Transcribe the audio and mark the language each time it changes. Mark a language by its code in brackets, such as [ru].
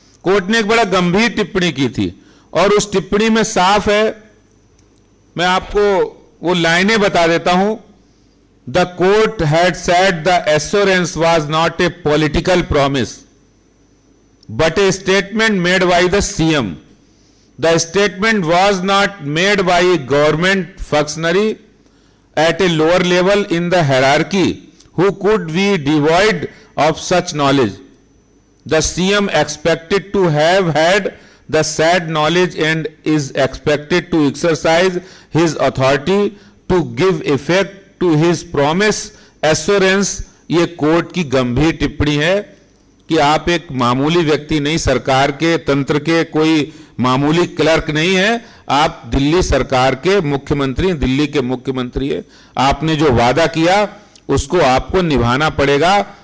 [hi] Court ने एक बड़ा गंभीर टिप्पणी की थी और उस टिप्पणी में साफ है, मैं आपको वो लाइनें बता देता हूं। [en] The court had said the assurance was not a political promise but a statement made by the CM. The statement was not made by a government functionary at a lower level in the hierarchy who could be devoid of such knowledge. The CM expected to have had the said knowledge and is expected to exercise his authority to give effect to his promise assurance. [hi] ये court की गंभीर टिप्पणी है कि आप एक मामूली व्यक्ति नहीं, सरकार के तंत्र के कोई मामूली क्लर्क नहीं है, आप दिल्ली सरकार के मुख्यमंत्री, दिल्ली के मुख्यमंत्री है। आपने जो वादा किया उसको आपको निभाना पड़ेगा।